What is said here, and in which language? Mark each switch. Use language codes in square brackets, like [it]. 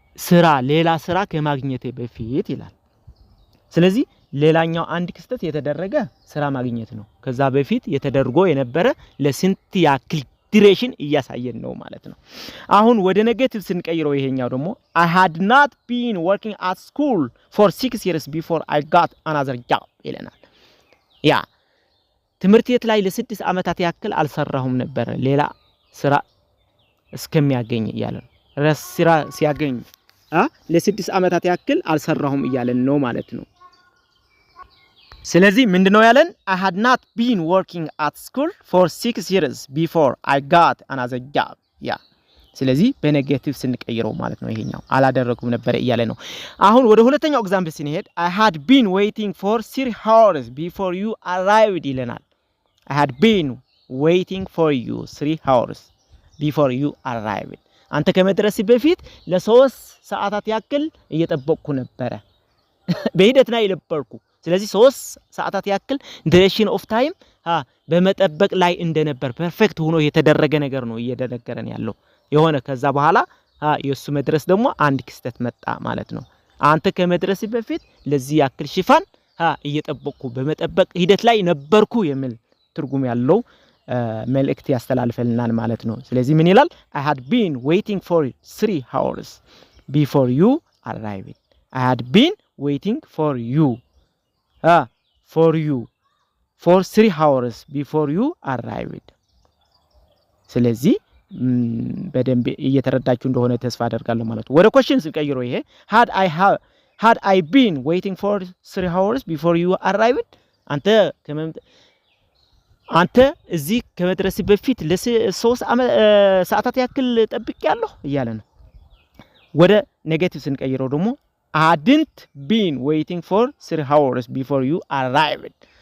[am] ስራ ሌላ ስራ ከማግኘቴ በፊት ይላል። ስለዚህ ሌላኛው አንድ ክስተት የተደረገ ስራ ማግኘት ነው። ከዛ በፊት የተደርጎ የነበረ ለስንት ያክል ዲሬሽን እያሳየን ነው ማለት ነው። አሁን ወደ ኔጌቲቭ ስንቀይረው ይሄኛው ደግሞ [en] I had not been working at school for 6 years before I got another job [am] ይለናል። ያ ትምህርት ቤት ላይ ለ6 ዓመታት ያክል አልሰራሁም ነበር ሌላ ስራ እስከሚያገኝ እያለ ነው። ስራ ሲያገኝ ለ6 ዓመታት ያክል አልሰራሁም እያለን ነው ማለት ነው። ስለዚህ ምንድነው ያለን? [en] I had not been working at school for 6 years before I got another job. [am] ያ ስለዚህ በኔጌቲቭ ስንቀይረው ማለት ነው ይሄኛው አላደረኩም ነበር እያለ ነው። አሁን ወደ ሁለተኛው ኤግዛምፕል ስንሄድ [en] I had been waiting for 3 hours before you arrived [am] ይለናል። [en] I had been waiting for you 3 hours before you arrived. [am] አንተ ከመድረስ በፊት ለ3 ሰዓታት ያክል እየጠበቅኩ ነበር። በሂደት ላይ ነበርኩ። ስለዚህ 3 ሰዓታት ያክል [en] duration of time [am] በመጠበቅ ላይ እንደነበር ፐርፌክት ሆኖ የተደረገ ነገር ነው እየደረገረን ያለው የሆነ ከዛ በኋላ የሱ መድረስ ደግሞ አንድ ክስተት መጣ ማለት ነው። አንተ ከመድረስ በፊት ለዚህ ያክል ሽፋን እየጠበቅኩ በመጠበቅ ሂደት ላይ ነበርኩ የሚል ትርጉም ያለው መልእክት ያስተላልፈልናል ማለት ነው። ስለዚህ ምን ይላል? [en] I had been waiting for 3 hours before you arrived. I had been waiting for you for 3 hours before you arrived. [am] ስለዚህ በደንብ እየተረዳችሁ እንደሆነ ተስፋ አደርጋለሁ ማለት ነው። ወደ question ስንቀይረው ይሄ [en] had I been waiting for 3 hours before you arrived [am] አንተ እዚህ ከመድረስ በፊት ለ3 ሰዓታት ያክል ጠብቄያለሁ እያለ ነው። ወደ ኔጌቲቭ ስንቀይረው ደግሞ [en] hadn't been waiting for 3 hours before you arrived.